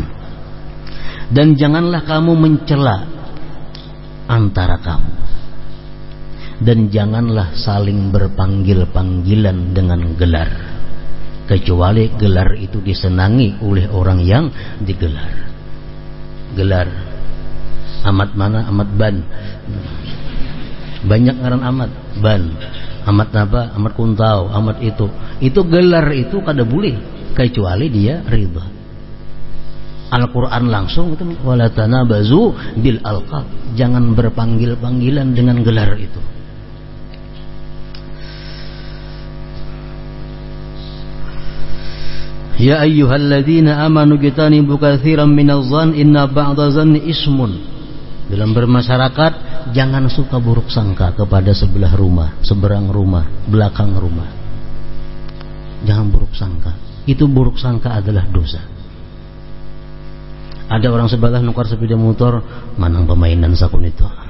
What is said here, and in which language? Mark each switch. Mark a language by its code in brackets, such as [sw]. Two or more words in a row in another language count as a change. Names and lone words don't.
[id] Dan janganlah kamu mencela antara kamu, dan janganlah saling berpanggil-panggilan dengan gelar, kecuali gelar itu disenangi oleh orang yang digelar. Gelar Ahmad mana? Ahmad Ban. [bjn] Banyak ngaran Ahmad Ban, Ahmad apa? Ahmad Kuntau, Ahmad itu gelar itu kada boleh kecuali dia ridha. [ar] Al-Quran langsung itu ولا تنابزوا بالألقاب, [id] jangan berpanggil-panggilan dengan gelar itu. [ar] يا أيها الذين آمنوا اجتنبوا كثيرا من الظن إن بعض الظن إثم. [id] Dalam bermasyarakat jangan suka buruk sangka kepada sebelah rumah, seberang rumah, belakang rumah. Jangan buruk sangka. Itu buruk sangka adalah dosa. Ada orang sebelah nukar sepeda motor, manang pemainan sakun itu.